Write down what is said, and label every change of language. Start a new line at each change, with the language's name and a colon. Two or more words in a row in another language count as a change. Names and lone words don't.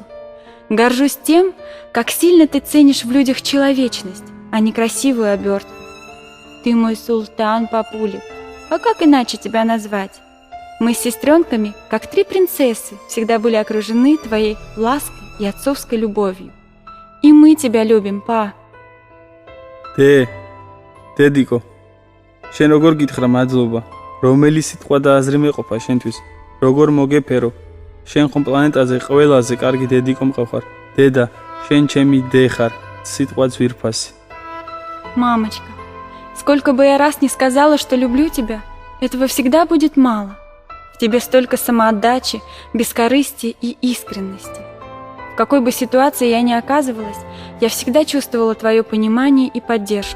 Russian: Горжусь тем, как сильно ты ценишь в людях человечность, а не красивую обертку. Ты мой султан, папулик. А как иначе тебя назвать? Мы с сестренками, как три принцессы, всегда были окружены твоей лаской и отцовской любовью. И мы тебя любим, па.
Georgian: დედიკო, შენ როგორ გითხრა მადლობა, რომელი სიტყვა და აზრი მეყოფა შენთვის, როგორ მოგეფერო, შენ ხომ პლანეტაზე ყველაზე კარგი დედიკო მყავხარ, დედა, შენ ჩემი დე ხარ, სიტყვა ძვირფასი.
Russian: Мамочка, сколько бы я раз не сказала, что люблю тебя, этого всегда будет мало. В тебе столько самоотдачи, бескорыстия и искренности. В какой бы ситуации я ни оказывалась, я всегда чувствовала твое понимание и поддержку.